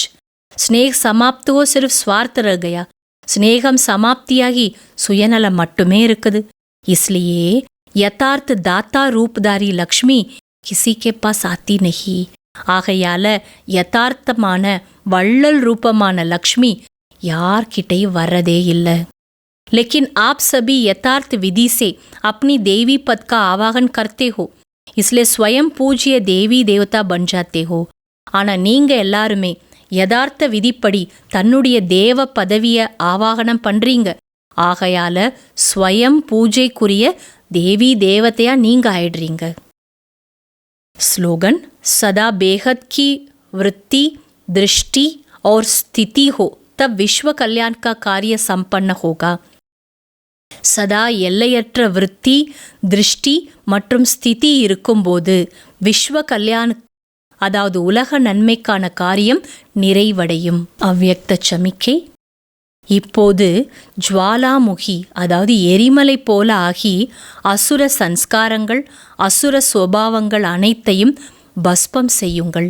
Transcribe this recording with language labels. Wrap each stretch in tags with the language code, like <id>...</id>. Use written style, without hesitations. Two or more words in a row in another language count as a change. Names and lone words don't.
<hi>स्नेह समाप्त हुआ सिर्फ स्वार्थ रह गया.</hi> <ta>ஸ்னேகம் சமாப்தியாகி சுயநலம் மட்டுமே இருக்குது.</ta> <hi>इसलिए यथार्थ दाता रूपधारी लक्ष्मी किसी के पास आती नहीं.</hi> <ta>ஆகையால யதார்த்தமான வள்ளல் ரூபமான லக்ஷ்மி யார்கிட்டையும் வர்றதே இல்லை.</ta> <hi>लेकिन आप सभी यथार्थ विधि से अपनी देवी पद का आवाहन करते हो, इसलिए स्वयं पूज्य देवी देवता बन जाते हो.</hi> <ta>ஆனால் நீங்கள் எல்லாருமே யதார்த்த விதிப்படி தன்னுடைய தேவ பதவியை ஆவாகனம் பண்ணுறீங்க. ஆகையால ஸ்வயம் பூஜைக்குரிய தேவி தேவதையா நீங்கள் ஆயிடுறீங்க.</ta> <hi>ஸ்லோகன் सदा बेहद की वृत्ति दृष्टि और स्थिति हो तब विश्व कल्याण का कार्य संपन्न होगा.</hi> <ta>சதா எல்லையற்ற விருத்தி திருஷ்டி மற்றும் ஸ்திதி இருக்கும்போது விஸ்வ கல்யாண அதாவது உலக நன்மைக்கான காரியம் நிறைவடையும். அவ்யக்த சமிக்கை. இப்போது ஜுவாலாமுகி அதாவது எரிமலை போல ஆகி அசுர சன்ஸ்காரங்கள் அசுர சுபாவங்கள் அனைத்தையும் பஸ்பம் செய்யுங்கள்.</ta>